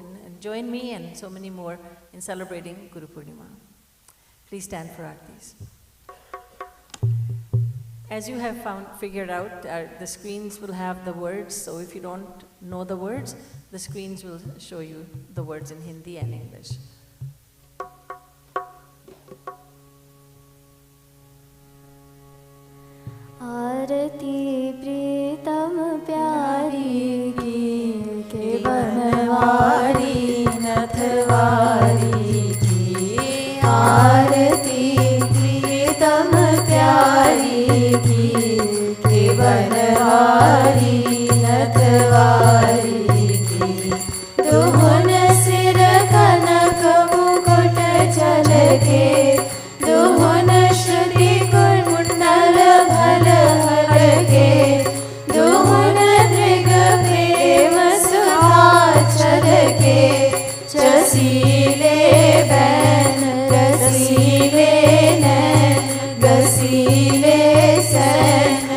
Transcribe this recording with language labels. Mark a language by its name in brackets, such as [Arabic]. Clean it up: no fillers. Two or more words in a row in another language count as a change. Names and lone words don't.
[English] And join me and so many more in celebrating Guru Purnima. Please stand for Aartis. As you have figured out, the screens will have the words. So if you don't know the words, the screens will show you the words in Hindi and English. [Braj] आरती प्रीतम प्यारी की के बनवारी नथवारी की आरती प्रीतम प्यारी की के बनवारी नथवारी की दुहुन सिर कनक मुकुट झलके दुहुन श्रुति कुंडल भल हलके दुहुन दृग प्रेम सुधा छलके चसीले बैन रसीले नैन गसीले सैन